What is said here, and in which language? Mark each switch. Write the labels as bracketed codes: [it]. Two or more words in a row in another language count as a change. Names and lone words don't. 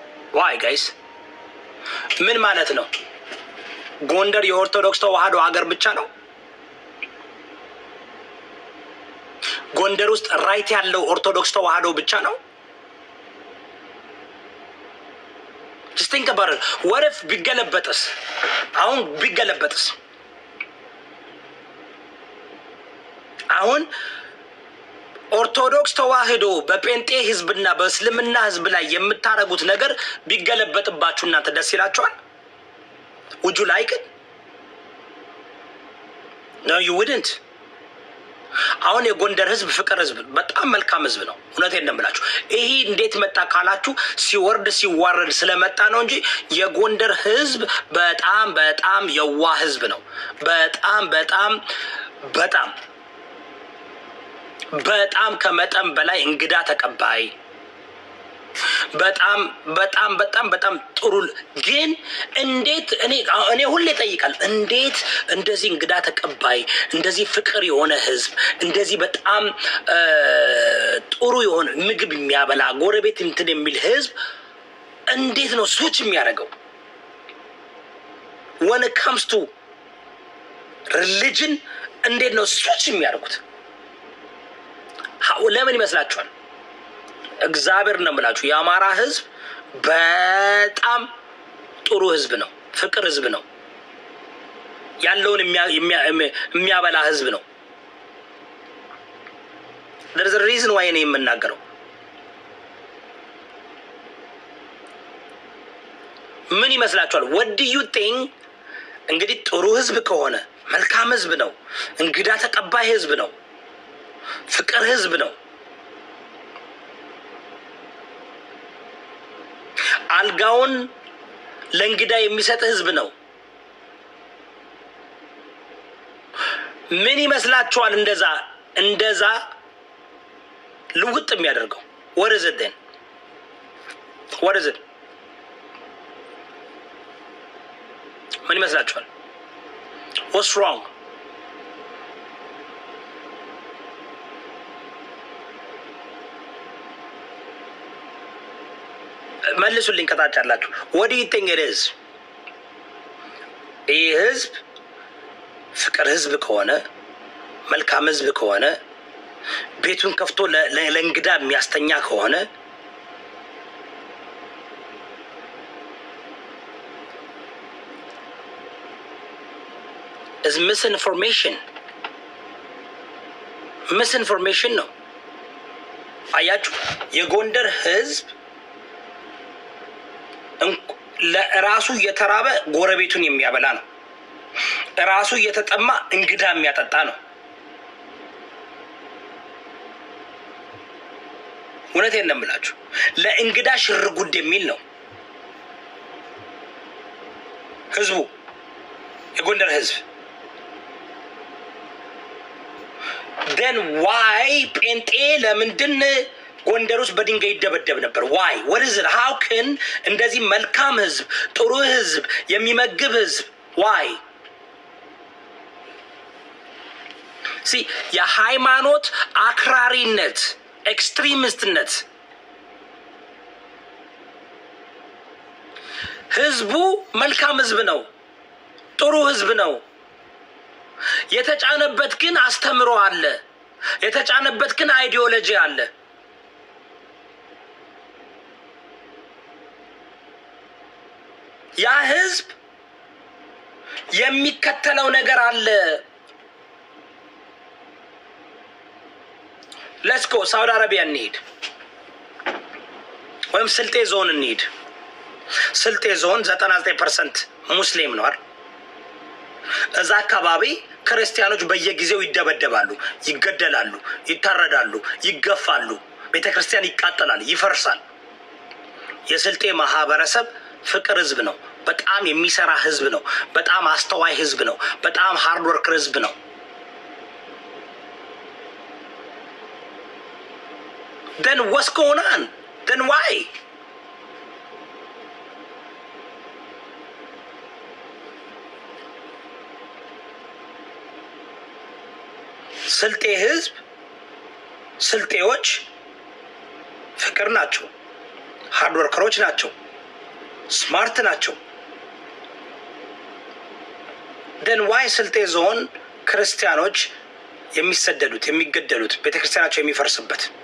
[en] why guys [am] ምን ማለት ነው? ጎንደር የኦርቶዶክስ ተዋህዶ ሀገር ብቻ ነው? ጎንደር ውስጥ ራይት ያለው ኦርቶዶክስ ተዋህዶ ብቻ ነው? [en] just think about it. what if [am] ቢገለበጥስ? አሁን ቢገለበጥስ? አሁን ኦርቶዶክስ ተዋህዶ በጴንጤ ህዝብና በእስልምና ህዝብ ላይ የምታረጉት ነገር ቢገለበጥባችሁ እናንተ ደስ ይላችኋል? [en] would you like it? no you wouldn't. [am] አሁን የጎንደር ህዝብ ፍቅር ህዝብ በጣም መልካም ህዝብ ነው። እውነቴን ነው የምላችሁ። ይሄ እንዴት መጣ ካላችሁ ሲወርድ ሲዋረድ ስለመጣ ነው እንጂ የጎንደር ህዝብ በጣም በጣም የዋህ ህዝብ ነው። በጣም በጣም በጣም በጣም ከመጠን በላይ እንግዳ ተቀባይ፣ በጣም በጣም በጣም በጣም ጥሩ። ግን እንዴት እኔ ሁሌ ጠይቃለሁ፣ እንዴት እንደዚህ እንግዳ ተቀባይ፣ እንደዚህ ፍቅር የሆነ ህዝብ፣ እንደዚህ በጣም ጥሩ የሆነ ምግብ የሚያበላ ጎረቤት እንትን የሚል ህዝብ እንዴት ነው ስዊች የሚያደርገው? [en] when it comes to religion [am] እንዴት ነው ስዊች የሚያደርጉት? ለምን ይመስላችኋል? እግዚአብሔር ነው የምላችሁ። የአማራ ህዝብ በጣም ጥሩ ህዝብ ነው፣ ፍቅር ህዝብ ነው፣ ያለውን የሚያበላ ህዝብ ነው። [en] there is a reason why [am] እኔ የምናገረው። ምን ይመስላችኋል? [en] what do you think? [am] እንግዲህ ጥሩ ህዝብ ከሆነ መልካም ህዝብ ነው፣ እንግዳ ተቀባይ ህዝብ ነው፣ ፍቅር ህዝብ ነው፣ አልጋውን ለእንግዳ የሚሰጥ ህዝብ ነው። ምን ይመስላችኋል እንደዛ ልውጥ የሚያደርገው? [en] what is it then? what is it? [am] ምን ይመስላችኋል? [en] what's wrong? [am] መልሱልኝ ከታች አላችሁ። [en] what do you think it is? [am] ይህ ህዝብ ፍቅር ህዝብ ከሆነ መልካም ህዝብ ከሆነ ቤቱን ከፍቶ ለእንግዳ የሚያስተኛ ከሆነ is misinformation ነው። አያችሁ የጎንደር ህዝብ ለራሱ እየተራበ ጎረቤቱን የሚያበላ ነው። ራሱ እየተጠማ እንግዳ የሚያጠጣ ነው። እውነቴን ነው የምላችሁ። ለእንግዳ ሽር ጉድ የሚል ነው ህዝቡ፣ የጎንደር ህዝብ። [en] then why [am] ጴንጤ ለምንድን ጎንደር ውስጥ በድንጋይ ይደበደብ ነበር? why? what is it? [en] how can [am] እንደዚህ መልካም ህዝብ፣ ጥሩ ህዝብ፣ የሚመግብ ህዝብ why? see የሃይማኖት አክራሪነት፣ ኤክስትሪሚስትነት ህዝቡ መልካም ህዝብ ነው፣ ጥሩ ህዝብ ነው። የተጫነበት ግን አስተምሮ አለ፣ የተጫነበት ግን አይዲዮሎጂ አለ። ያ ህዝብ የሚከተለው ነገር አለ። [en] let's go [am] ሳውዲ አረቢያ እንሂድ፣ ወይም ስልጤ ዞን እንሂድ። ስልጤ ዞን 99% ሙስሊም ነው አይደል? እዛ አካባቢ ክርስቲያኖች በየጊዜው ይደበደባሉ፣ ይገደላሉ፣ ይታረዳሉ፣ ይገፋሉ፣ ቤተክርስቲያን ይቃጠላል፣ ይፈርሳል። የስልጤ ማህበረሰብ ፍቅር ህዝብ ነው፣ በጣም የሚሰራ ህዝብ ነው፣ በጣም አስተዋይ ህዝብ ነው፣ በጣም [en] hard worker [am] ህዝብ ነው። [en] then what's going on? then why? [am] ስልጤ ህዝብ፣ ስልጤዎች ፍቅር ናቸው፣ [en] hard workers [am] ናቸው፣ ስማርት ናቸው። [en] then why [am] ስልጤ ዞን ክርስቲያኖች የሚሰደዱት የሚገደሉት ቤተክርስቲያናቸው የሚፈርስበት?